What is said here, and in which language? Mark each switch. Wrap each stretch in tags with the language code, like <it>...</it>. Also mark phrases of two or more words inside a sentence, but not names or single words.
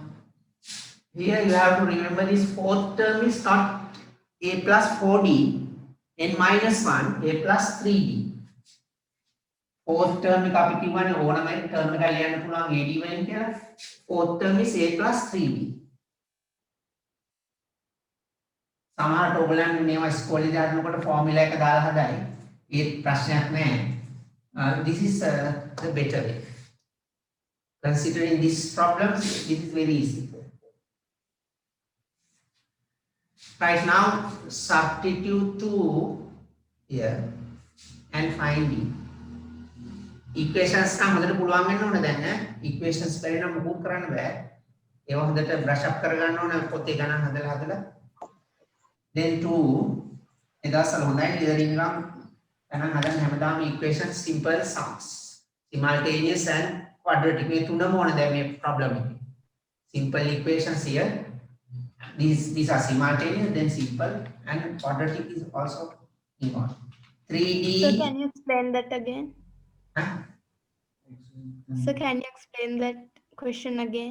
<en>Here you have to remember this fourth term is not A plus 4D and minus 1, A plus 3D. Fourth term</en> <si>එක අපි කියවනේ ඕනම term එකක් ලියන්න පුළුවන් AD වලින් කියලා.</si> <en>Fourth term is A plus 3B.</en> <si>සමහරට ඔයගොල්ලන් මේවා ඉස්කෝලේ දානකොට ෆෝමියුලා එක දාලා හදයි. ඒ ප්‍රශ්නයක් නෑ.</si> <en>This is the better way. Considering these problems, this is very easy. Right now, substitute 2 here and find D.</en> <si>Equations නම් හොඳට පුළුවන් වෙන්න ඕනේ දැන් ඈ. Equations බැරි නම් මොකක් කරන්න බෑ. ඒවා හොඳට</si> <en>brush up</en> <si>කරගන්න ඕනේ පොතේ ගණන් හදලා. Then 2 එදාසල හොඳයි ලියරින් නම් ගණන් හදන්න හැමදාම</si> <en>equations simple sums. Simultaneous and quadratic</en> <si>මේ තුනම ඕනේ දැන් මේ problem එකේ.</si> <en>Simple equations here. These are simultaneous, then simple, and quadratic is also involved. 3D. So can you explain that again? Huh? So can you explain that question again?</en>